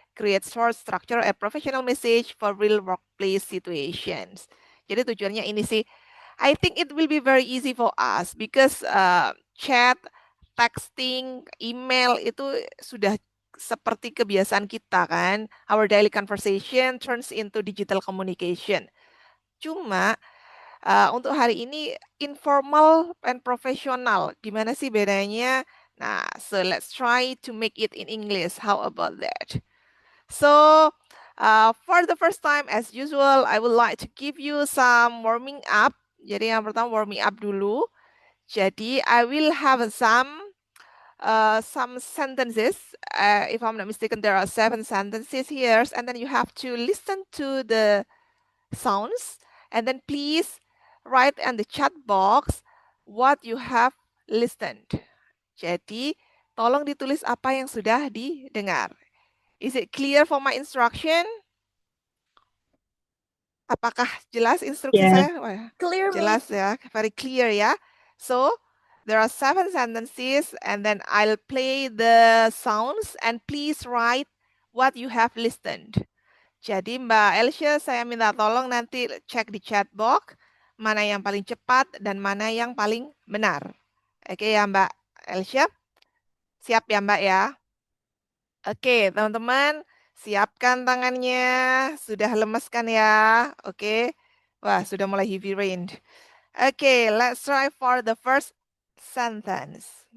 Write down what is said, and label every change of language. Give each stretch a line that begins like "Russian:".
English: Create short, structure, a professional message for real workplace situations.
Indonesian: Jadi tujuannya ini sih,
English: I think it will be very easy for us because chat, texting, email itu sudah seperti kebiasaan kita kan. Our daily conversation turns into digital communication.
Indonesian: Cuma untuk hari ini informal and profesional. Gimana sih bedanya?
English: Nah, so let's try to make it in English. How about that? So, for the first time, as usual, I would like to give you some warming up.
Indonesian: Jadi yang pertama warming up dulu. Jadi
English: I will have some sentences. If I'm not mistaken, there are 7 sentences here, and then you have to listen to the sounds, and then please write in the chat box what you have listened.
Indonesian: Jadi, tolong ditulis apa yang sudah didengar.
English: Is it clear for my instruction?
Indonesian: Apakah jelas instruksi Ya, saya? Wah,
English: Clear means.
Indonesian: jelas ya,
English: very clear ya. So, there are 7 sentences and then I'll play the sounds and please write what you have listened.
Indonesian: Jadi Mbak Elsia, saya minta tolong nanti cek di chat box mana yang paling cepat dan mana yang paling benar. Oke ya Mbak Elsia? Siap ya Mbak ya? Oke teman-teman, siapkan tangannya. Sudah lemes kan ya? Oke. Wah, sudah mulai
English: heavy rain. Oke, let's try for the first sentence.